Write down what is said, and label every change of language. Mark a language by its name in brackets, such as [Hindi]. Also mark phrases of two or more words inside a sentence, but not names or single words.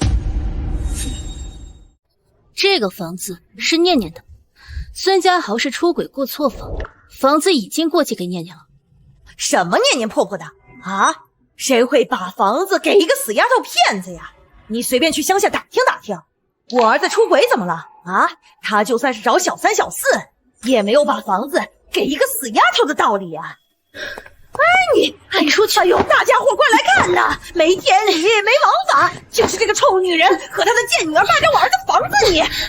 [Chinese] 這個房子是念念的，孫家豪是出軌過錯房，房子已經過繼給念念了。什麼念念婆婆的啊？誰會把房子給一個死丫頭騙子呀？你隨便去鄉下打聽打聽，我兒子出軌怎麼了啊？他就算是找小3小4，也沒有把房子給一個死丫頭的道理呀。你出去！哎呦，大家伙快來看吶！沒天理，沒王法，就是這個臭女人和她的賤女兒霸佔我兒子房子！